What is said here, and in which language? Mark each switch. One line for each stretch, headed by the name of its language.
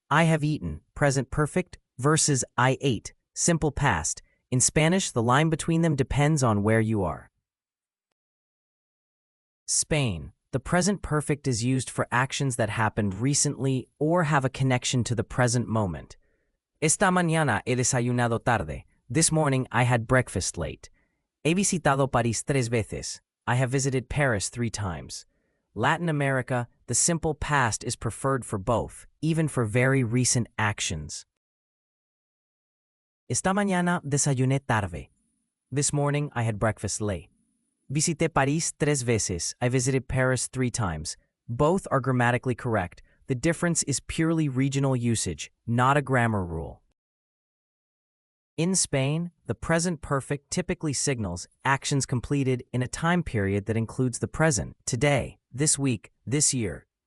English: I have eaten, present perfect, versus I ate, simple past. In Spanish, the line between them depends on where you are. Spain. The present perfect is used for actions that happened recently or have a connection to the present moment.
Spanish: Esta mañana he desayunado tarde.
English: This morning I had breakfast late.
Spanish: He visitado París 3 veces.
English: I have visited Paris 3 times. Latin America, the simple past is preferred for both, even for very recent actions.
Spanish: Esta mañana desayuné tarde.
English: This morning I had breakfast late.
Spanish: Visité París 3 veces.
English: I visited Paris 3 times. Both are grammatically correct. The difference is purely regional usage, not a grammar rule. In Spain, the present perfect typically signals actions completed in a time period that includes the present, today, this week, this year.